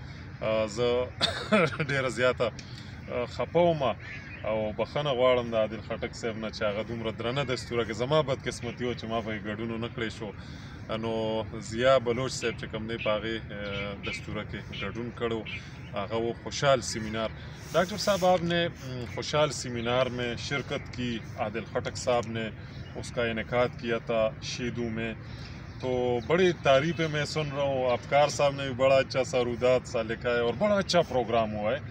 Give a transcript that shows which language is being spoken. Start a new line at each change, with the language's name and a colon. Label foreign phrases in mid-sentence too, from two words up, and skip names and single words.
Pashto: زه ډېره زیاته خفه وم او بخښنه غواړم د عادل خټک صاحب نه چې هغه دومره درنه دستوره کې زما بدقسمتي وه چې ما به یې ګډون ونه کړی شو. نو ضیاء بلوچ صاحب چې کوم دی په هغې دستوره کې ګډون کړو، هغه وہ خوشحال سیمینار.
Urdu: ڈاکٹر صاحب آپ نے خوشحال سیمینار میں شرکت کی، عادل خٹک صاحب نے اس کا انعقاد کیا تھا شیدو میں، تو بڑی تعریفیں میں سن رہا ہوں. افکار صاحب نے بھی بڑا اچھا سا رودات سا لکھا ہے اور بڑا اچھا پروگرام ہوا ہے.